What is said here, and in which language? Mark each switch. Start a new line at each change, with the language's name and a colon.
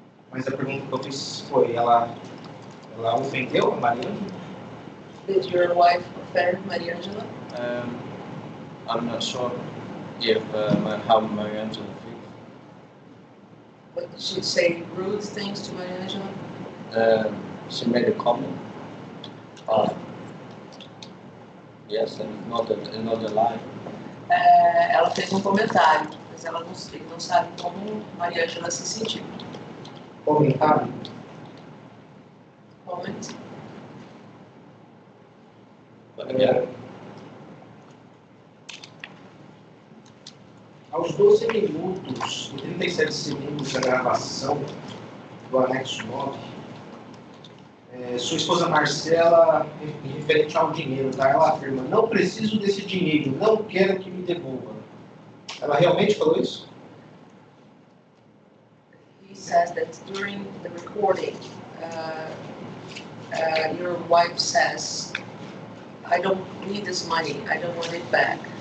Portuguese: Mas a pergunta que eu fiz foi, ela ofendeu a Mariângela?
English: Did your wife offend Mariângela? I'm not sure if how Mariangela feels. But did she say rude things to Mariângela? She made a comment. Yes, and not a lie.
Portuguese: Ela fez um comentário, mas ela não sabe como Mariângela se sentiu. Comentário?
English: Comment.
Portuguese: Aos 12 minutos e 37 segundos da gravação do anexo 9, sua esposa Marcela, referente ao dinheiro, tá? Ela afirma, não preciso desse dinheiro, não quero que me devolva. Ela realmente falou isso?
English: He says that during the recording, your wife says, I don't need this money, I don't want it back.